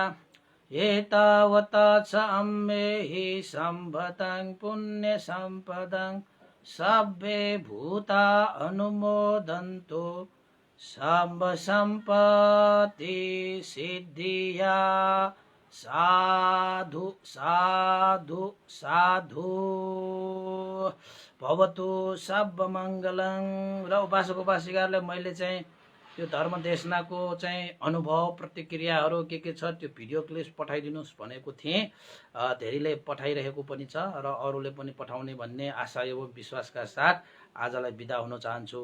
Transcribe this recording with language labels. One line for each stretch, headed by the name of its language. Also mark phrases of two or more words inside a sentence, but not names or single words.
Pali: एतावता छाम्येहि सम्भतं पुण्यसम्पदं सब्बे भूता अनुमोदन्तु सम्पत्तिसिद्धिया। साधु साधु साधु।
Sanskrit: भवतु सर्वमङ्गलं।
Nepali: र उपासक उपासिकाहरूलाई मैले चाहिँ यो धर्म देशनाको चाहिँ अनुभव प्रतिक्रियाहरू के छ त्यो भिडियो क्लिप पठाइदिनुहोस् भनेको थिएँ। धेरैले पठाइरहेको पनि छ र अरूले पनि पठाउने भन्ने आशा एवं विश्वासका साथ आजलाई बिदा हुन चाहन्छु।